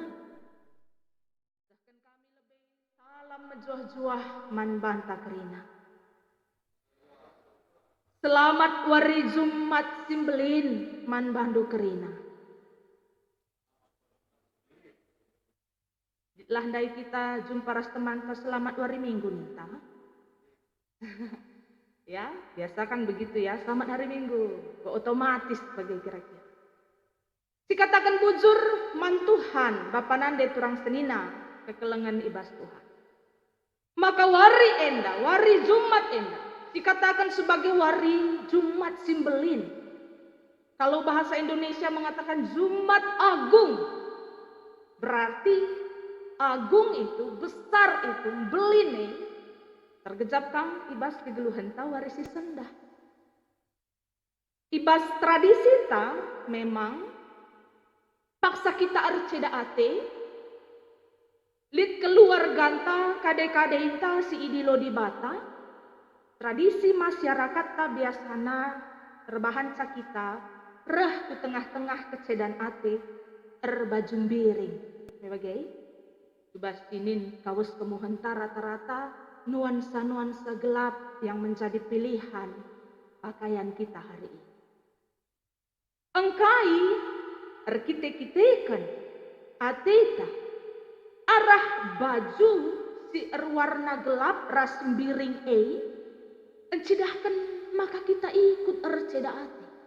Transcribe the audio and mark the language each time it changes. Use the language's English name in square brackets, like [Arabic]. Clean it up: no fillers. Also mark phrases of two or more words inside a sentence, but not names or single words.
[Batak Karo] Sehken kami lebih salam menjuah-juah man banta kerina. Selamat wari Jumat simbelin man bandu kerina. Landai kita jumpa ras teman [Indonesian] selamat hari Minggu [Batak Karo] nita. [Indonesian] Ya, biasa kan begitu ya, selamat hari Minggu. Otomatis bagi kira-kira. [Batak Karo] Sikatakan bujur mantuhan Bapa nande turang senina kekelengan ibas Tuhan. Maka wari enda, wari Jumat enda, [Indonesian] dikatakan sebagai [Batak Karo] wari Jumat simbelin. [Indonesian] Kalau bahasa Indonesia mengatakan Jumat Agung, berarti agung itu, besar itu, [Batak Karo] beline, tergejap kang ibas kegeluhan ta warisi sendah. Ibas tradisi ta memang paksa kita arceda ate, lit keluar ganta kade-kade inta si idilo di bata, tradisi masyarakat ta biasana terbahan kita, reh ku tengah-tengah kecedan ate, erbajum biring. [Indonesian] Sebagai [Batak Karo] Ibas tinin kawus kemuhenta [Indonesian] rata-rata nuansa-nuansa gelap yang menjadi pilihan pakaian kita hari ini. [Batak Karo] Engkai erkite-kitekan ateta arah baju si erwarna gelap ras biring encidahkan maka kita ikut erceda ate.